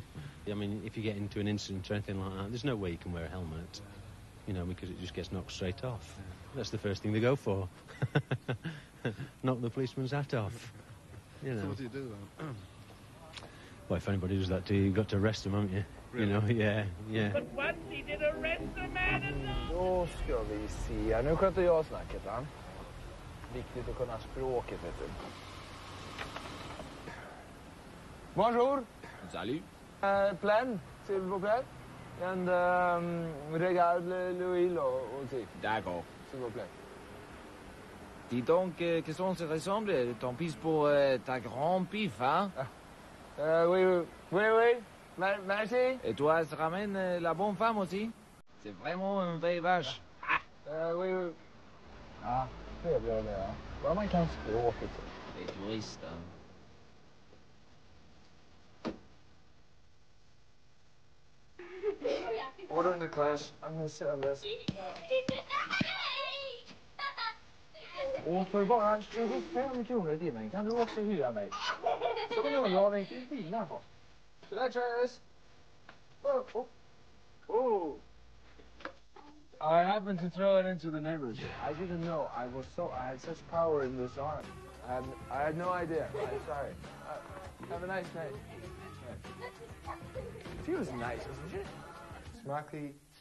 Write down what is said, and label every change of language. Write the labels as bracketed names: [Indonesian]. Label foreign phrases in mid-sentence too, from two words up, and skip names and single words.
[English] I mean, if you get into an incident or anything like that, there's no way you can wear a helmet, you know, because it just gets knocked straight off. That's the first thing they go for. Knock the policeman's hat off. You know. So what do you do then? Well, if anybody does that to you, you've got to arrest them, haven't you? Really? You know, yeah. But once he did arrest the man and [Swedish] Då ska vi se. Nu sköter jag snacket, va? Viktigt att kunna språket, vet du. [French] Bonjour. Salut. Plein, s'il vous plaît. And regarde Louis aussi. D'accord. S'il vous plaît. Dis donc, qu'est-ce qu'on se ressemble? Ton pisse pour ta grand pif, hein? Oui. Merci. Et toi, ça ramène la bonne femme aussi? C'est vraiment une vraie vache. Oui. [Swedish] Ja, trevligare det, ja. Bara man kan språket. Det är turister. [English] Order in the class. I'm gonna sit on this. [Swedish] Och för bara 25 kronor i timmen kan du också hyra mig. Så kan jag ha en Kristina på. [English] Should I try this? Oh. I happened to throw it into the neighbors. I didn't know. I had such power in this arm. I had no idea. I'm sorry. Have a nice night. She was nice, wasn't she? Smaklig.